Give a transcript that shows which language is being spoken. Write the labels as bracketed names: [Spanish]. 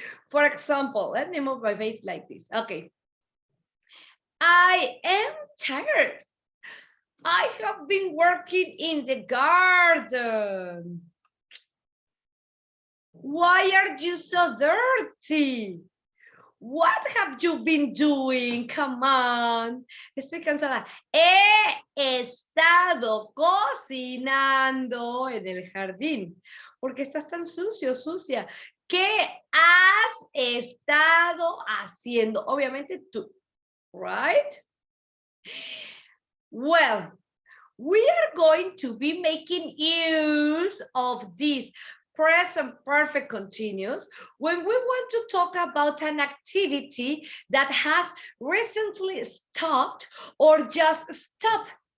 [English] For example, let me move my face like this. Okay. I am tired. I have been working in the garden. Why are you so dirty? What have you been doing? Come on. [Spanish] Estoy cansada. He estado cocinando en el jardín. ¿Por qué estás tan sucio, sucia? ¿Qué has estado haciendo? Obviamente tú, [English] right? Well, we are going to be making use of this present perfect continuous when we want to talk about an activity that has recently stopped or just stopped.